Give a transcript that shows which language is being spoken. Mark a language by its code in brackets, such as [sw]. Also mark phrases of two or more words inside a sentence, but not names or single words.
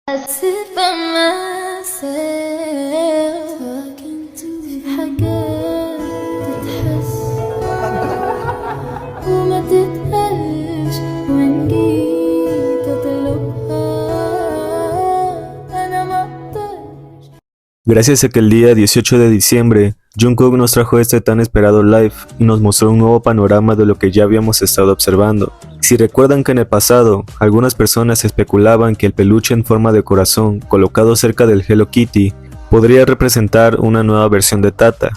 [en] sit by myself talking to [ar] في حاجات تتحس وما تتقالش وإن جيت أطلبها أنا ما أقدرش. [es] Gracias a que el día 18 de diciembre, Jungkook nos trajo este tan esperado live y nos mostró un nuevo panorama de lo que ya habíamos estado observando. Si recuerdan que en el pasado, algunas personas especulaban que el peluche en forma de corazón colocado cerca del Hello Kitty podría representar una nueva versión de Tata.